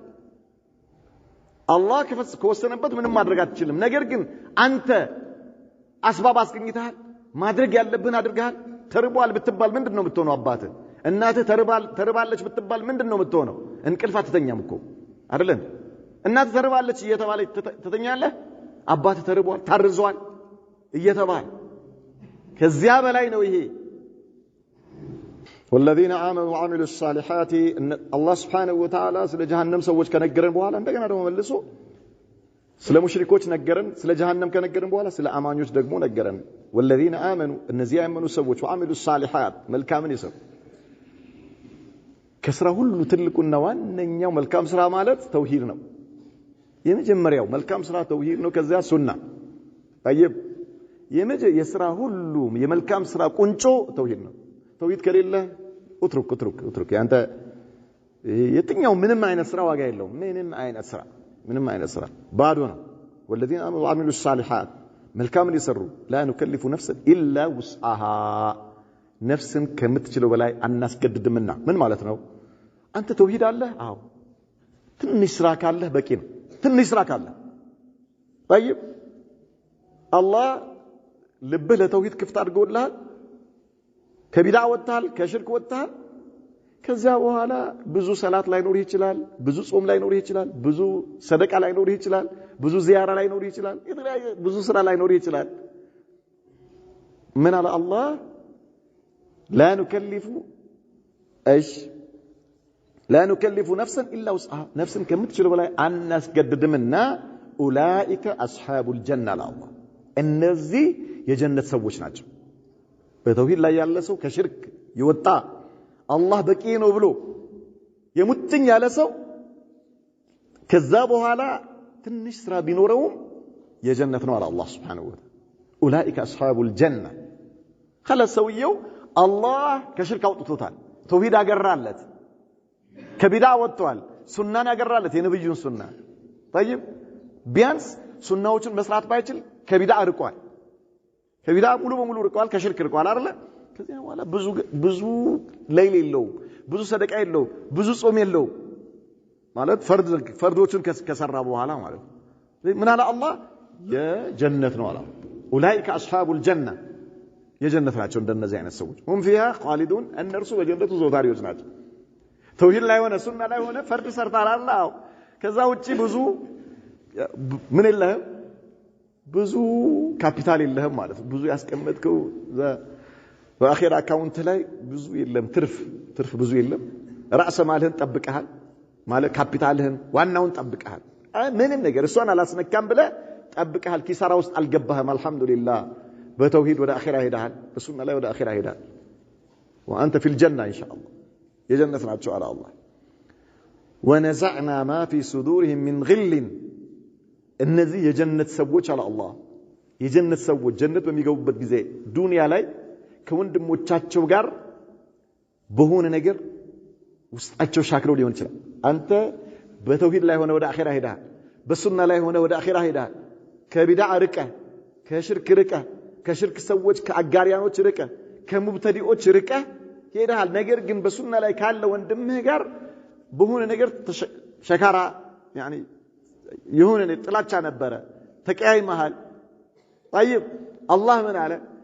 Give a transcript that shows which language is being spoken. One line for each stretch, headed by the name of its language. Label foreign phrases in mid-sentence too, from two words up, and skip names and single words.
Amharic: አላህ ከወሰነበት ምንም ማድረግ አትችልም ነገር ግን አንተ አስባብ አስገኝተሃል ማድረግ ያለብህን አድርገሃል ተርቧል ብትባል ምንድነው የምትሆነው አባትህ እናትህ ተርባለች ብትባል ምንድነው የምትሆነው እንቅልፍ አትተኛም እኮ አይደለም እናትህ ተርባለች እየተባለች ትተኛለህ አባትህ ተርቧል ታርዟል እየተባለ ከዚያ በላይ ነው ይሄ
Arabic: والذين آمنوا وعملوا الصالحات الله سبحانه وتعالى
Amharic: ስለ ጀሃነም ሰዎች ከነገረን በኋላ እንደገና ደግሞ መልሶ ስለ ሙሽሪኮች ነገረን ስለ ጀሃነም ከነገረን በኋላ ስለ አማኞች ደግሞ ነገረን
Arabic: والذين آمنوا
Amharic: እነዚህ ያመኑ ሰዎች
Arabic: وعملوا الصالحات
Amharic: መልካምን ይሰሩ ከስራ ሁሉ ትልቁና ዋነኛው መልካም ስራ ማለት ተውሂድ ነው የመጀመሪያው መልካም ስራ ተውሂድ ነው ከዚያ ሱና طيب የስራ ሁሉ የመልካም ስራ ቁንጮ ተውሂድ ነው ተውሂድ ከሌለ اترك ያንተ የትኛው ምንም አይነት ስራ ዋጋ የለውም ምንም አይነት ስራ ባዶ ነው
Arabic: والذين آمنوا وعملوا الصالحات
Amharic: መልካምን ይሰሩ
Arabic: لا نكلف نفسا الا وسعها
Amharic: ነፍስን ከምትችለው በላይ አናስገድድምና ምን ማለት ነው አንተ ተውሂድ አለ አዎ ትንሽ ስራ ካለ በቂ ነው ትንሽ ስራ ካለ
Arabic: طيب الله
Amharic: ልብህ ለተውሂድ ክፍት አድርጎልሃል ከቢድዓ ወጣል ከሽርክ ወጣል ከዚያ በኋላ ብዙ ሰላት ላይ ኖር ይችላል ብዙ ጾም ላይ ኖር ይችላል ብዙ ሰደቃ ላይ ኖር ይችላል ብዙ ዚያራ ላይ ኖር ይችላል ብዙ ስራ ላይ ኖር ይችላል ምን አለ አላህ لا
Arabic: نكلف نفسا الا وسعها نفسا
Amharic: ከምትችለው በላይ አናስገድድምና
Arabic: اولئك اصحاب الجنه الله
Amharic: እነዚህ የጀነት ሰዎች ናቸው በተውሂድ ላይ ያለ ሰው ከሽርክ ይወጣ አላህ በቂ ነው ብሎ የሙጥኝ ያለ ሰው ከዛ በኋላ ትንሽ ስራ ቢኖረው የጀነት ነው አለ አላህ
Arabic: سبحانه وتعالى اولئك اصحاب الجنه خلاص
Amharic: ሰውየው አላህ ከሽርክ አውጥቶታል ተውሂድ አገራለት ከቢድዓ ወጥቷል ሱናን አገራለት የነብዩን ሱና طيب ቢያንስ ሱናዎችን መስራት ባይችል ከቢድዓ ርቋል ከቢድዓ ሙሉ በሙሉ ርቋል ከሽርክ ርቋል አይደል ከዚያ በኋላ ብዙ ሌሊት የለው ብዙ ሰደቃ የለው ብዙ ጾም የለው ማለት ፈርዶችን ከሰራ በኋላ ማለት ምን አለ አላህ የጀነት ነው አለ
Arabic: اولئك اصحاب الجنه
Amharic: የጀነት ናቸው እንደነዚህ አይነት ሰዎች
Arabic: هم فيها خالدون
Amharic: እነርሱ በጀነቱ ዘውታሪዎች ናቸው ተውሂድ ላይ ሆነ ሱና ላይ ሆነ ፈርድ ሰርታል አላህ ከዛ ውጪ ብዙ ምን የለህም ብዙ ካፒታል የለህም ማለት ብዙ ያስቀመጥከው በአኺራ አካውንት ላይ ብዙ የለም ትርፍ ብዙ የለም ራስ ማልህን ጠብቀሃል ማለት ካፒታልህን ዋናውን ጠብቀሃል ምንም ነገር እሷን አላስነካም ብለ ጠብቀሃል ኪሳራ ውስጥ አልገባህም አልহামዱሊላህ በተውሂድ ወደ አኺራ ሄዳል በሱና ላይ ወደ አኺራ ሄዳል
Arabic: وانت في الجنه ان شاء الله
Amharic: የጀነት ናቸው አለ አላህ
Arabic: ونزعنا ما في صدورهم من غل
Amharic: እነዚህ የጀነት ሰዎች አለ አላህ የጀነት ሰዎች ጀነት በሚገቡበት ጊዜ ዱንያ ላይ ከወንድሞቻቸው ጋር በሆነ ነገር ውስጣቸው ሻክረው ሊሆን ይችላል አንተ በተውሂድ ላይ ሆነ ወደ አኺራ ሄደሃል በሱና ላይ ሆነ ወደ አኺራ ሄደሃል ከቢድዓ ርቀ ከሽርክ ርቀ ከሽርክ ሰዎች ከአጋሪያኖች ርቀ ከሙብተዲዎች ርቀ ሄደሃል ነገር ግን በሱና ላይ ካለ ወንድምህ ጋር በሆነ ነገር ሸካራ يعني የሆነ ጥላቻ ነበረ ተቀያይመሃል طيب አላህ ምን አለ